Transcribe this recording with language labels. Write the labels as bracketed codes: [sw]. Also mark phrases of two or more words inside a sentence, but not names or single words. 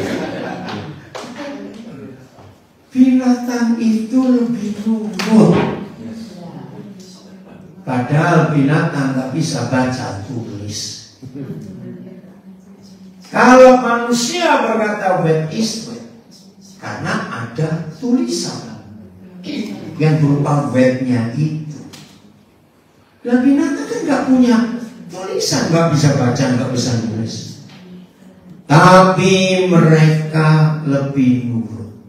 [id] Binatang itu lebih nurut. Padahal binatang nggak bisa baca tulis. Kalau manusia berkata [nl] wet is wet, [id] karena ada tulisan yang berupa wetnya itu. Dan binatang kan nggak punya tulisan, nggak bisa baca, nggak bisa nulis. Tapi mereka lebih nurut.